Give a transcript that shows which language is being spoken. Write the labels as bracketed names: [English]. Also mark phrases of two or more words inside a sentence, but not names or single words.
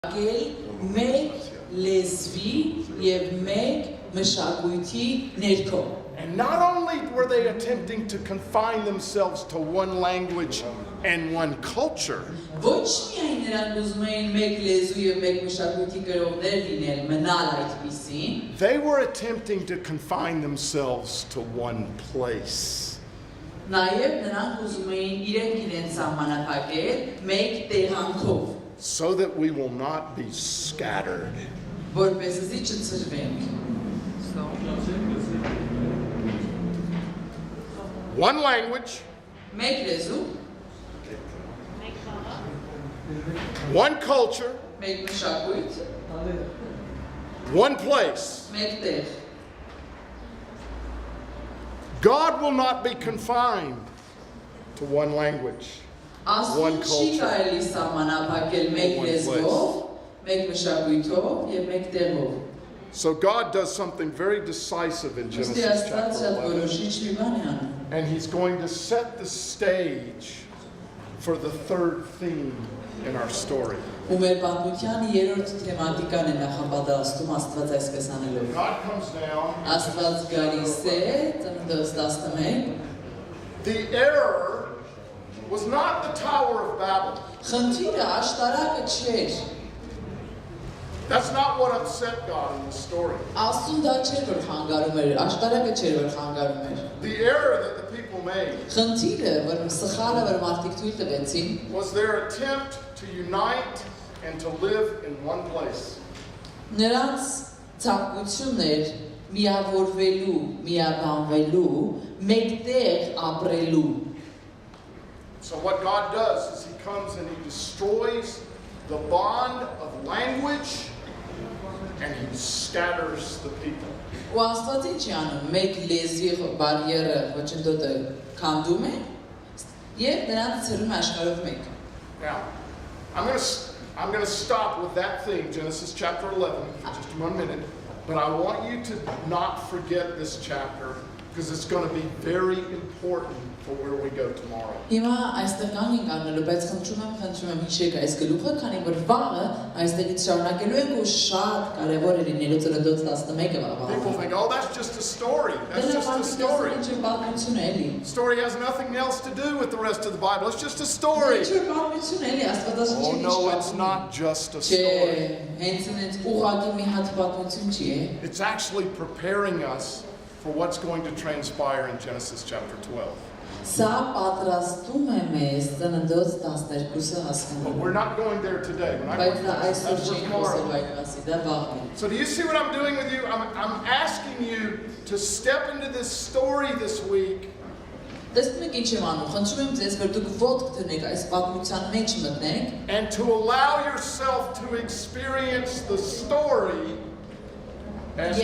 [Armenian] մեկ լեզվի եւ մեկ մշակույթի ներքո. [English] And not only were they attempting to confine themselves to one language and one culture, [Armenian] Ոչ միայն նրանք ուզում էին մեկ լեզու եւ մեկ մշակույթի կրողներ լինել, մնալ այդպիսին, [English] they were attempting to confine themselves to one place. [Armenian] նաեւ նրանք ուզում էին իրենք սահմանափակել մեկ տեղանքով, [English] So that we will not be scattered. [Armenian] որպեսզի չծրվենք. [English] One language, [Armenian] Մեկ լեզու, [English] one culture, [Armenian] մեկ մշակույթ, [English] one place. [Armenian] մեկ տեղ. [English] God will not be confined to one language. [Armenian] Աստծուն չի կարելի սահմանափակել մեկ [English] One [Armenian] լեզվով, մեկ մշակույթով եւ մեկ տեղով. [English] So God does something very decisive in [Armenian] Ոստի [English] Genesis [Armenian] Աստված [English] chapter [Armenian] շատ [English] 11. [Armenian] որոշիչ մի բան է անում. [English] And he's going to set the stage for the third theme in our story. [Armenian] Ու մեր պատմության երրորդ թեմատիկան է նախապատրաստում Աստված այսպես անելով. [English] God comes down. [Armenian] Աստված գալիս է, Ծննդոց 11, [English] The error was not the Tower of Babel. [Armenian] խնդիրը աշտարակը չէր. [English] That's not what upset God in the story. [Armenian] Աստծուն դա չէր, որ խանգարում էր, աշտարակը չէր, որ խանգարում էր. [English] The error that the people made [Armenian] Խնդիրը, որ սխալը, որ մարդիկ թույլ տվեցին, [English] was their attempt to unite and to live in one place. [Armenian] նրանց ցանկությունն էր միավորվելու, միաբանվելու, մեկտեղ ապրելու. [English] So what God does is he comes and he destroys the bond of language and he scatters the people. [Armenian] Ու Աստված ինչ է անում, մեկ լեզվի բարիերը ոչնդոտը քանդում է եւ նրանց ցրում է աշխարհով մեկ. [English] Now, I'm going to stop with that thing, Genesis chapter 11, for just 1 minute. But I want you to not forget this chapter because it's going to be very important for where we go tomorrow. [Armenian] Հիմա այստեղ կան ենք առնելու, բայց խնդրում եմ հիշեք այս գլուխը, քանի որ վաղը այստեղից շարունակելու ենք ու շատ կարևոր է լինելու Ծննդոց 11-ը վաղը. [English] People think, oh, that's just a story. That's just a story. [Armenian] Պատմություն է էլի. [English] Story has nothing else to do with the rest of the Bible. It's just a story. [Armenian] Պատմություն է էլի, Աստվածաշնչի [English] Oh, no, it's not just a story. [Armenian] Հենց ուղղակի մի հատ պատմություն չի է. [English] It's actually preparing us for what's going to transpire in Genesis chapter 12. [Armenian] Սա պատրաստում է մեզ Ծննդոց 12-ը [English] But [Armenian] հասկանալու. [English] we're not going there today. We're not [Armenian] Բայց [English] going [Armenian] դա [English] there. [Armenian] այսօր [English] That's for [Armenian] չի [English] tomorrow. [Armenian] խոսելու այդ մասի, դա վաղն է. [English] So do you see what I'm doing with you? I'm asking you to step into this story this week [Armenian] Տեսնում եք ինչ եմ անում, խնդրում եմ ձեզ, որ դուք ոտք դնեք այս պատմության մեջ մտնեք [English] and to allow yourself to experience the story as